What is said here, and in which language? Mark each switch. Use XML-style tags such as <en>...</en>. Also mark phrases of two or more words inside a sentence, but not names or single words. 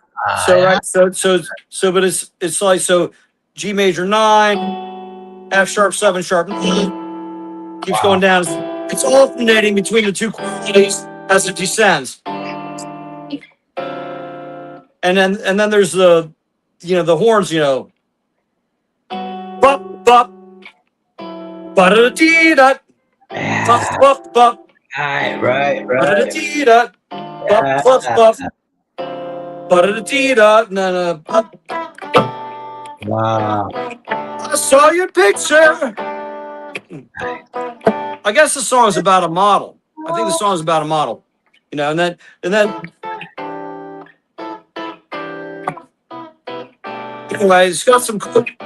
<en>So but it's like so G major 9, F sharp 7 sharp 9, keeps going down. It's alternating between the two qualities as it descends. And then there's the the horns, Bup bup ba-da-dee-da. Bup bup bup. Right. Ba-da-dee-da. Bup bup bup. Ba-da-dee-da. Na-na. Wow. I saw your picture. I guess the song is about a model. I think the song is about a model. And then anyway, it's got some cool.</en>